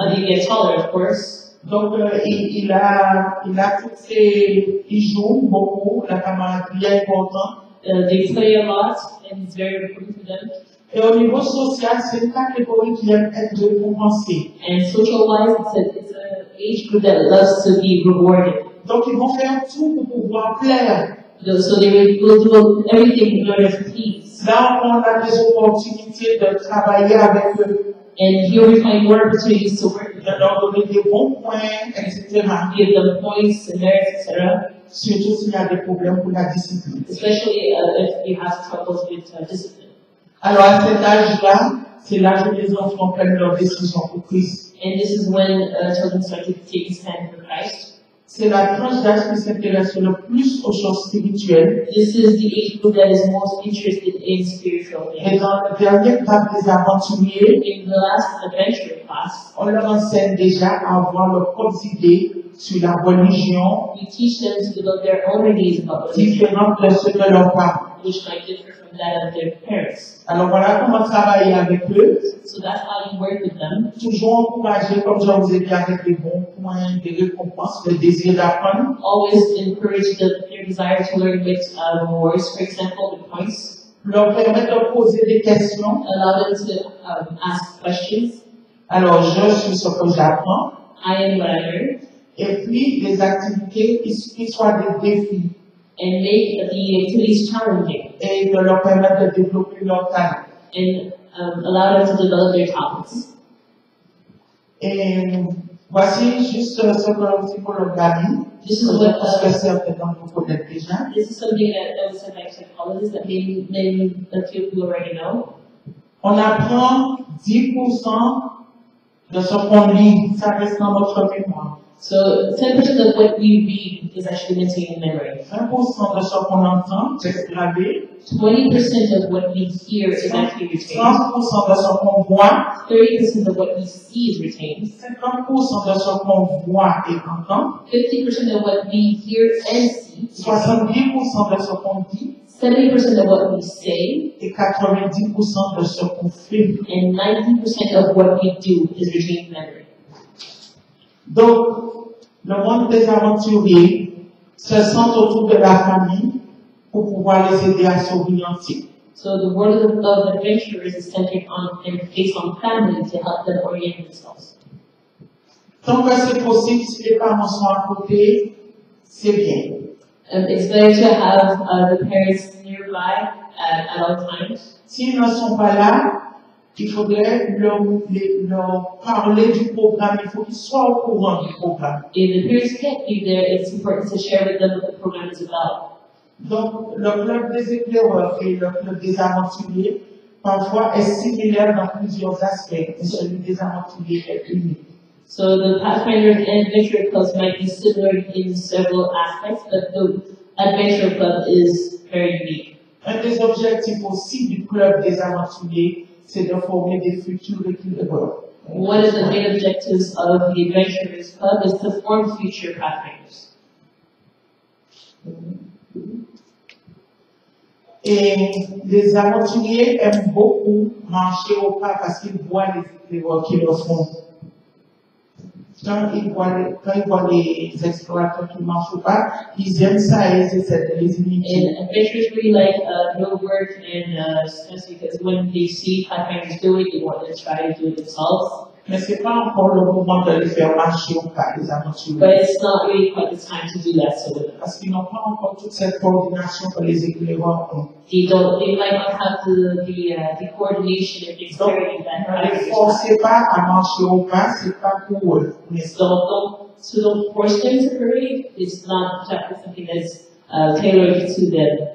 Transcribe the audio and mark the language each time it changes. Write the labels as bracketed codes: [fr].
[en] They get taller, of course. [fr] Donc, il a toutes ces, il joue beaucoup, la camaraderie est importante. [en] They play a lot, and it's very important for them. [fr] Et au niveau social, c'est une catégorie qui aime être récompensée. [en] And social-wise, it's an age group that loves to be rewarded. [fr] Donc, ils vont faire tout pour pouvoir plaire. [en] So they will do everything in order to please. [fr] Là, on a des opportunités de travailler avec eux, [en] And here we find more opportunities to work with [fr] de [en] them, [fr] leur donner des bons points, etc. [en] give them points and merits, etc. [fr] Surtout s'il y a des problèmes pour la discipline. [en] Especially if you have troubles with discipline. [fr] Alors, à cet âge-là, c'est l'âge où les enfants prennent leurs décisions pour Christ. [en] And this is when children start to take a stand for Christ. [fr] C'est la tranche d'âge qui s'intéresse le plus aux choses spirituelles. [en] This is the age group that is most interested in spiritual [fr] Et [en] things. [fr] dans le dernier classe des aventuriers, [en] In the last adventure class, [fr] on leur enseigne déjà à avoir leurs propres idées sur la religion, [en] we teach them to develop their own ideas about religion, [fr] différentes de ceux de leurs parents. [en] which might differ from that of their parents. [fr] Alors voilà comment travailler avec eux. [en] So that's how you work with them. [fr] Toujours encourager, comme je vous ai dit, avec des bons points, des récompenses, le désir d'apprendre. [en] Always encourage their desire to learn with rewards, for example, with points. [fr] Leur permettre de poser des questions. [en] Allow them to ask questions. [fr] Alors, je suis ce que j'apprends. [en] I am what I learn. [fr] Et puis, les activités qui soient des défis. [en] And make the activities challenging. [fr] Et de leur permettre de développer leur talent. [en] And allow them to develop their talents. [fr] Et voici juste ce que le psychologue a dit. [en] This is what [fr] Parce que certains vous connaissent déjà. [en] this is something that was said by psychologists that maybe a few people already know. [fr] On apprend 10% de ce qu'on lit. Ça reste dans notre mémoire. [en] So 10% of what we read is actually maintained in memory. [fr] 20% de ce qu'on entend, c'est gravé. [en] 20% of what we hear is actually retained. [fr] 30% de ce qu'on voit. [en] 30% of what we see is retained. [fr] 50% de ce qu'on voit et entend. [en] 50% of what we hear and see. [fr] 70% de ce qu'on dit. [en] 70% of what we say. [fr] Et 90% de ce qu'on fait. [en] And 90% of what we do is retained in memory. [fr] Donc, le monde des aventuriers se centre autour de la famille pour pouvoir les aider à s'orienter. [en] So the world of adventurers is centered on and based on family to help them orient themselves. [fr] Tant que c'est possible, si les parents sont à côté, c'est bien. [en] It's better to have the parents nearby at all times. [fr] S'ils ne sont pas là, il faudrait leur parler du programme, il faut qu'ils soient au courant du programme. [en] If the parents can't be there, it's important to share with them what the program is about. [fr] Donc, le club des éclaireurs et le club des aventuriers, parfois, est similaire dans plusieurs aspects, mais celui des aventuriers est unique. [en] So the Pathfinder and Adventure Clubs might be similar in several aspects, but the Adventure Club is very unique. [fr] Un des objectifs aussi du club des aventuriers, c'est de former des futurs éclaireurs. [en] One of the main objectives of the Adventurers Club is to form future Pathfinders. [fr] Et les aventuriers aiment beaucoup marcher au pas parce qu'ils voient les éclaireurs qui le font. Quand ils voient les explorateurs qui marchent au pas, ils aiment ça et ils essaient de les imiter. [en] And adventurers really like no work and stress because when they see Pathfinders do it, they want to try to do it themselves. [fr] Mais c'est pas encore le moment de les faire marcher au pas, les aventuriers. [en] But it's not really quite the time to do that so with them. [fr] Parce qu'ils n'ont pas encore toute cette coordination que les éclaireurs ont. [en] They might not have the coordination and dexterity that [fr] Ne les [en] Pathfinders have. [fr] forcez pas à marcher au pas, c'est pas pour eux. Mais [en] So don't force them to hurry. It's not something that's tailored to them.